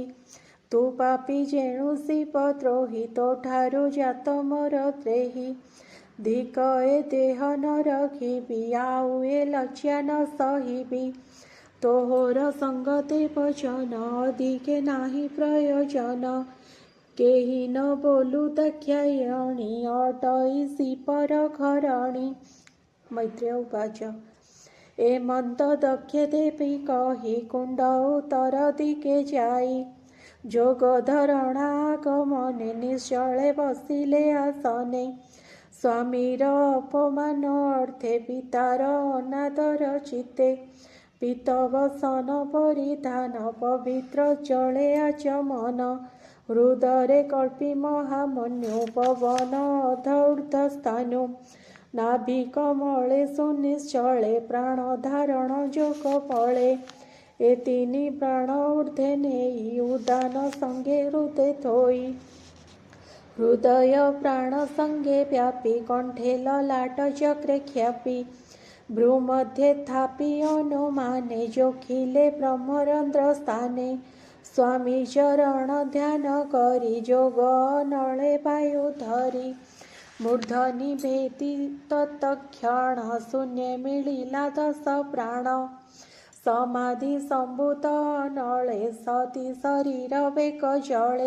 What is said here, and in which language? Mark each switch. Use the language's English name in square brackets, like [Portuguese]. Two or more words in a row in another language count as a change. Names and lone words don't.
[Odia] ତୁ ପାପୀ ଯେଣୁ ଶିବ ଦ୍ରୋହୀ ତୋ ଠାରୁ ଜାତ ମୋର ଦେହି। ଧିକ ଏ ଦେହ ନ ରଖିବି ଆଉ ଏ ଲଜ୍ଜା ନ ସହିବି। ତୋହର ସଙ୍ଗ ଦେବ ଜନ ଅଧିକେ ନାହିଁ ପ୍ରୟୋଜନ। କେହି ନ ବୋଲୁ ଦାକ୍ଷାୟଣୀ ଅଟଇସି ପର ଘରଣୀ। [Sanskrit] मैत्रेय उवाच [Odia] ଏମନ୍ତ ଦକ୍ଷ ଦେବୀ କହି କୁଣ୍ଡ ଉତ୍ତର ଦିକେ ଯାଇ। ଜୋଗଧରଣା ଆଗମନେ ନିଶ୍ଚଳେ ବସିଲେ ଆସନେ। ସ୍ୱାମୀର ଅପମାନ ଅର୍ଥେ ପିତାର ଅନାଦର ଚିତ୍ତେ। ପୀତବସନ ପରିଧାନ ପବିତ୍ର ଜଳେ ଆଚମନ। ହୃଦରେ କଳ୍ପି ମହାମନ୍ୟୁ ପବନ ଅଧଉର୍ଦ୍ଧସ୍ଥାନୁ। ନାଭିକମଳେ ସୁନିଶ୍ଚଳେ ପ୍ରାଣ ଧାରଣ ଜୋଗ ଫଳେ। ଏ ତିନି ପ୍ରାଣ ଊର୍ଦ୍ଧ୍ୱେ ନେଇ ଉଦାନ ସଙ୍ଗେ ହୃଦୟ ଥୋଇ। ହୃଦୟ ପ୍ରାଣ ସଙ୍ଗେ ବ୍ୟାପି କଣ୍ଠେ ଲଲାଟ ଚକ୍ରେ ଖ୍ୟାପି। ଭ୍ରୂମଧ୍ୟେ ଥାପି ଅନୁମାନେ ଜୋଖିଲେ ବ୍ରହ୍ମରନ୍ଧ୍ର ସ୍ଥାନେ। ସ୍ୱାମୀ ଚରଣ ଧ୍ୟାନ କରି ଜୋଗ ନଳେ ବାୟୁ ଧରି। ମୂର୍ଦ୍ଧନି ଭେଦି ତତ୍କ୍ଷଣ ଶୂନ୍ୟ ମିଳିଲା 10 ପ୍ରାଣ। ସମାଧି ସମ୍ଭୂତ ନଳେ ସତୀ ଶରୀର ବେକ ଜଳେ।